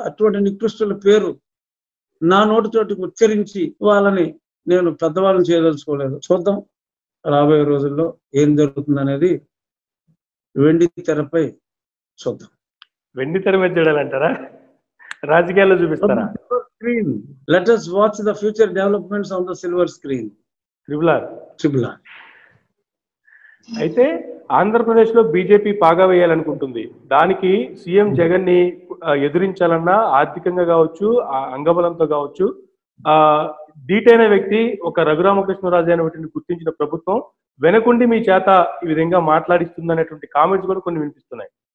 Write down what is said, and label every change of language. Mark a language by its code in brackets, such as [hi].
[te] అటువంటి నికృష్టుల పేరు నా నోటితోటి ఉచ్చరించి వాళ్ళని నేను పెద్దవాళ్ళని చేయదలుచుకోలేదు. చూద్దాం రాబోయే రోజుల్లో ఏం జరుగుతుంది అనేది వెండి తెరపై చూద్దాం. వెండి తెర మీద చూడాలంటారా, రాజకీయాల్లో చూపిస్తారా? [en] Screen. Let us watch the future developments on the silver screen. Triple R. [te] అయితే ఆంధ్రప్రదేశ్ లో బీజేపీ పాగా వేయాలనుకుంటుంది. దానికి సీఎం జగన్ ని ఎదురించాలన్నా ఆర్థికంగా కావచ్చు, అంగబలంతో కావచ్చు, ధీటైన వ్యక్తి ఒక రఘురామకృష్ణరాజు అనేటువంటి గుర్తించిన ప్రభుత్వం వెనకుండి మీ చేత ఈ విధంగా మాట్లాడిస్తుంది అనేటువంటి కామెంట్స్ కూడా కొన్ని వినిపిస్తున్నాయి.